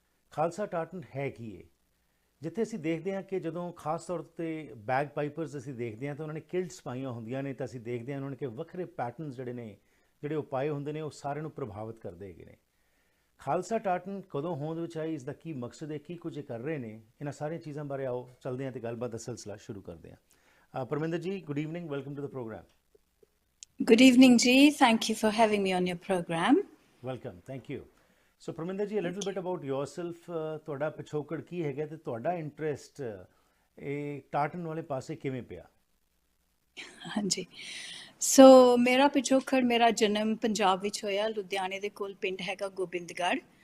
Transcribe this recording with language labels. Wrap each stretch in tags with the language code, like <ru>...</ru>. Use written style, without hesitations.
<pa>Khalsa tartan ਹੈ ਕੀ ਹੈ? ਜਿੱਥੇ ਅਸੀਂ ਦੇਖਦੇ ਹਾਂ ਕਿ ਜਦੋਂ ਖਾਸ ਤੌਰ 'ਤੇ ਬੈਗ ਪਾਈਪਰਸ ਅਸੀਂ ਦੇਖਦੇ ਹਾਂ ਤਾਂ ਉਹਨਾਂ ਨੇ ਕਿਲਟਸ ਪਾਈਆਂ ਹੁੰਦੀਆਂ ਨੇ, ਤਾਂ ਅਸੀਂ ਦੇਖਦੇ ਹਾਂ ਉਹਨਾਂ ਨੇ ਕਿ ਵੱਖਰੇ ਪੈਟਰਨਸ ਜਿਹੜੇ ਉਹ ਪਾਏ ਹੁੰਦੇ ਨੇ, ਉਹ ਸਾਰਿਆਂ ਨੂੰ ਪ੍ਰਭਾਵਿਤ ਕਰਦੇ ਹੈਗੇ ਨੇ। ਖਾਲਸਾ ਟਾਰਟਨ ਕਦੋਂ ਹੋਂਦ ਵਿੱਚ ਆਈ, ਇਸ ਦਾ ਕੀ ਮਕਸਦ ਹੈ, ਕੀ ਕੁਝ ਕਰ ਰਹੇ ਨੇ, ਇਹਨਾਂ ਸਾਰੀਆਂ ਚੀਜ਼ਾਂ ਬਾਰੇ ਆਓ ਚੱਲਦੇ ਹਾਂ ਅਤੇ ਗੱਲਬਾਤ ਦਾ ਸਿਲਸਿਲਾ ਸ਼ੁਰੂ ਕਰਦੇ ਹਾਂ।</pa> <en>Parminder ji, good evening, welcome to the program. Good evening, Ji. Thank you for having me on your program. Welcome, thank you.</en> <pa>So Parminder ji,</pa> <en>little bit about yourself,</en> <pa>ਤੁਹਾਡਾ ਪਿਛੋਕੜ ਕੀ ਹੈਗਾ ਅਤੇ ਤੁਹਾਡਾ ਇੰਟਰਸਟ ਇਹ ਟਾਰਟਨ ਵਾਲੇ ਪਾਸੇ ਕਿਵੇਂ ਪਿਆ? ਹਾਂਜੀ, ਸੋ ਮੇਰਾ ਜਨਮ ਪੰਜਾਬ ਵਿੱਚ ਹੋਇਆ। ਲੁਧਿਆਣੇ ਦੇ ਕੋਲ ਪਿੰਡ ਹੈਗਾ ਗੋਬਿੰਦਗੜ੍ਹ।</pa>